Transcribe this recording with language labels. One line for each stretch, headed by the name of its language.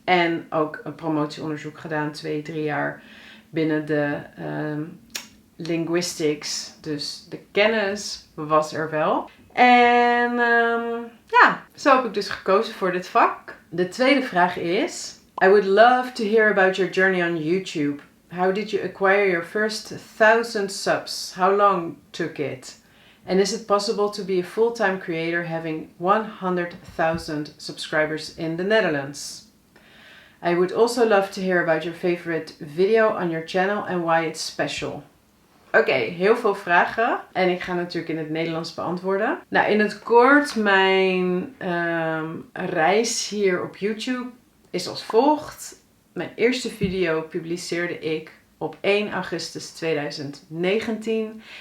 Dutch: En ook een promotieonderzoek gedaan. 2-3 jaar binnen de linguistics. Dus de kennis was er wel. En ja, zo heb ik dus gekozen voor dit vak. De tweede vraag is:
English: I would love to hear about your journey on YouTube. How did you acquire your first 1000 subs? How long took it? And is it possible to be a full-time creator having 100,000 subscribers in the Netherlands? I would also love to hear about your favorite video on your channel and why it's special.
Dutch: Oké, heel veel vragen. En ik ga natuurlijk in het Nederlands beantwoorden. Nou, in het kort, mijn reis hier op YouTube is als volgt. Mijn eerste video publiceerde ik op 1 augustus 2019.